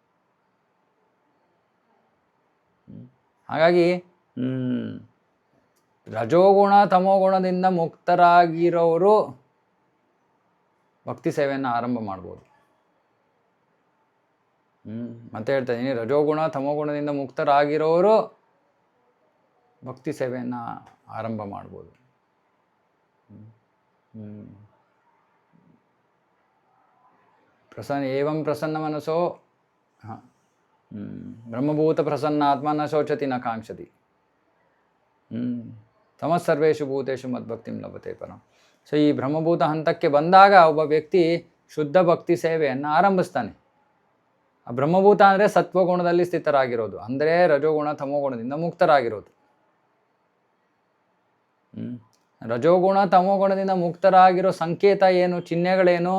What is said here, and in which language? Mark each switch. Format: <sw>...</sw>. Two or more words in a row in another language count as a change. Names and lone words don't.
<kn>ಹಾಗಾಗಿ ರಜೋಗುಣ ತಮೋಗುಣದಿಂದ ಮುಕ್ತರಾಗಿರೋರು ಭಕ್ತಿ ಸೇವೆಯನ್ನು ಆರಂಭ ಮಾಡ್ಬೋದು. ಮತ್ತೆ ಹೇಳ್ತಾ ಇದ್ದೀನಿ, ರಜೋಗುಣ ತಮೋಗುಣದಿಂದ ಮುಕ್ತರಾಗಿರೋರು ಭಕ್ತಿ ಸೇವೆಯನ್ನು ಆರಂಭ ಮಾಡ್ಬೋದು.</kn> <sa>ಏವಂ ಪ್ರಸನ್ನ ಮನಸೋ ಬ್ರಹ್ಮಭೂತ ಪ್ರಸನ್ನ ಆತ್ಮ ನ ಶೋಚತಿ ನ ಕಾಂಕ್ಷತಿ ತಮಸ್ಸರ್ವೇಷು ಭೂತೇಷು ಮದ್ಭಕ್ತಿಂ ಲಭತೆ ಪರಂ.</sa> <kn>ಸೊ ಈ ಬ್ರಹ್ಮಭೂತ ಹಂತಕ್ಕೆ ಬಂದಾಗ ಒಬ್ಬ ವ್ಯಕ್ತಿ ಶುದ್ಧ ಭಕ್ತಿ ಸೇವೆಯನ್ನು ಆರಂಭಿಸ್ತಾನೆ. ಆ ಬ್ರಹ್ಮಭೂತ ಅಂದರೆ ಸತ್ವಗುಣದಲ್ಲಿ ಸ್ಥಿತರಾಗಿರೋದು, ಅಂದರೆ ರಜೋಗುಣ ತಮೋಗುಣದಿಂದ ಮುಕ್ತರಾಗಿರೋದು. ರಜೋಗುಣ ತಮೋಗುಣದಿಂದ ಮುಕ್ತರಾಗಿರೋ ಸಂಕೇತ ಏನು, ಚಿಹ್ನೆಗಳೇನು?</kn>